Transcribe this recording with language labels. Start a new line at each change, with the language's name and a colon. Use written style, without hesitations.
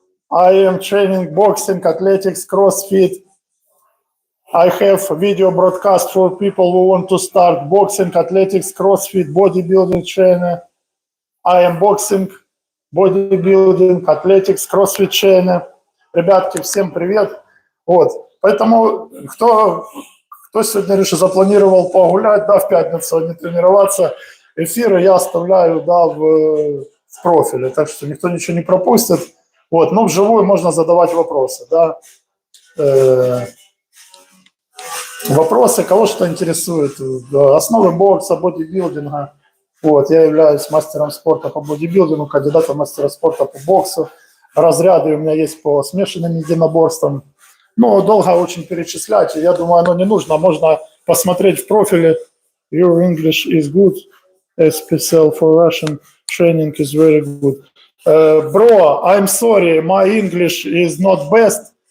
English: I am training boxing, athletics, CrossFit. I have video broadcast for people who want to start boxing, athletics, CrossFit, bodybuilding trainer. I am boxing, bodybuilding, athletics, CrossFit trainer.
Russian: Ребятки, всем привет. Вот. Поэтому кто сегодня решил, запланировал погулять, да, в пятницу, а не тренироваться, эфиры я оставляю, да, в профиле, так что никто ничего не пропустит. Вот. Но вживую можно задавать вопросы, да. Вопросы, кого что интересует. Основы бокса, бодибилдинга. Вот, я являюсь мастером спорта по бодибилдингу, кандидатом в мастера спорта по боксу. Разряды у меня есть по смешанным единоборствам. Ну, долго очень перечислять, я думаю, оно не нужно. Можно посмотреть в профиле.
English: Your English is good, SPSL for Russian training is very good. Bro, I'm sorry, my English is not best.